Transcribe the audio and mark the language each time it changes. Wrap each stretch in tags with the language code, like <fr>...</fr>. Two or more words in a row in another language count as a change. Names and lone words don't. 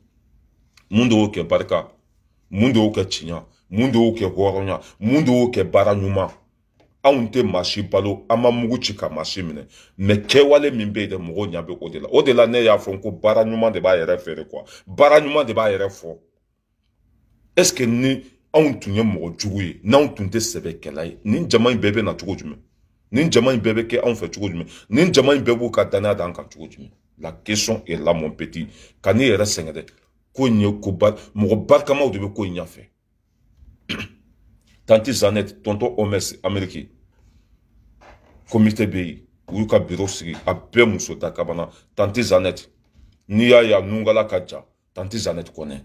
<bm>Mun de y'o kɛ barika, mun de y'o kɛ tiɲɛ, mun de y'o kɛ hɔrɔnya, mun de y'o kɛ baara ɲuman. Anw tɛ maa si balo, an ma mugu ci ka maa si minɛ. Mais kɛwale min bɛ yen dɛ, mɔgɔw ɲɛ bɛ o de la. O de la ne y'a fɔ ko baara ɲuman de b'a yɛrɛ feere quoi. Baara ɲuman de b'a yɛrɛ fɔ. Est-ce que ni anw tun ye mɔgɔ jugu ye, n'anw tun tɛ sɛbɛkɛla ye, nin jama in bɛɛ bɛ na cogo jumɛn? Nin jama in bɛɛ bɛ kɛ anw fɛ cogo jumɛn? Nin jama in bɛɛ b'u ka danaya d'an kan cogo jumɛn?</bm> <fr>La question est là mon petit.</fr> <bm>Ka n'i yɛrɛ sɛgɛn dɛ. Ko in ye ko ba, mɔgɔ barikamaw de bɛ ko in ɲɛfɛ. Tanti Zanette, tonton Omes, Amérique. Comité bɛ yen, u y'u ka bureau sigi, a bɛɛ muso ta kabana. Tanti Zanette, n'i y'a ye a nungala ka ja, Tanti Zanette connaît.</bm>